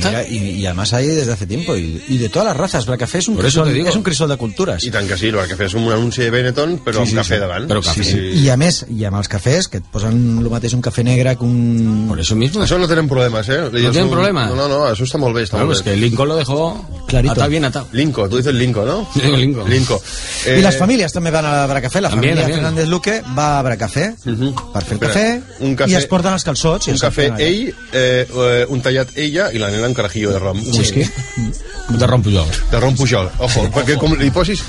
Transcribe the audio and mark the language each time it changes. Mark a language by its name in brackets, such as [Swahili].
[Spanish] Y además hay desde hace tiempo, y de todas las razas. El café es un crisol de culturas. [Catalan] I tant que sí, el café és un anunci de Benetton, però sí, amb cafè davant. Però cafè, sí. I a més, hi ha els cafès, que et posen el mateix un cafè negre que un... [Spanish] Por eso mismo. [Catalan] Això no tenen problemes, eh? No tenen problema? No, això està molt bé. Està molt bé. [Spanish] Es que Lincoln lo dejó clarito. Atá bien atado. Lincoln, tú dices Lincoln, ¿no? Sí, Lincoln. Lincoln. [Catalan] I les famílies també van a Bracafé. [Spanish] La família también. [Catalan] Fernández Luque va a Bracafé, uh-huh, per fer el cafè, un cafè, i es porten els calçots. Un cafè ell, un tallat ella i la nena un carajillo de rom. Sí, sí. De rom Pujol. De rom Pujol, [Spanish] ojo, [Catalan] perquè com li posis...